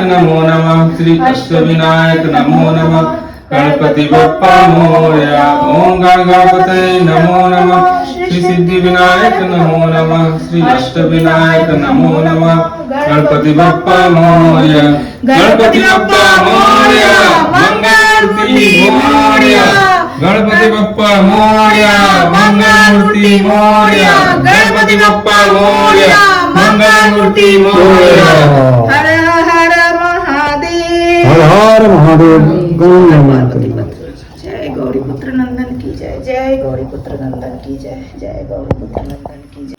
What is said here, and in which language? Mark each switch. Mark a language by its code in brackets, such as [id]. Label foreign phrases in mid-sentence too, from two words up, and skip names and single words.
[sa] नमो नमः श्री अष्ट विनायक नमो नमः [mr] गणपति बप्पा मोरया [sa] ओम गण गणपतये नमो नमः श्री सिद्धि विनायक नमो नमः [mr] श्री अष्ट विनायक नमो नमः गणपति बप्पा मोरया गणपति बप्पा मोरया मंगलमूर्ति मोरया गणपति बप्पा मोरया मंगलमूर्ति मोरया गणपति बप्पा मोरया मंगलमूर्ति मोरया हर हर महादेव हर हर महादेव गणपति [hi] जय गौरी पुत्र नंदन की जय जय गौरी पुत्र नंदन की जय जय गौरी पुत्र नंदन की जय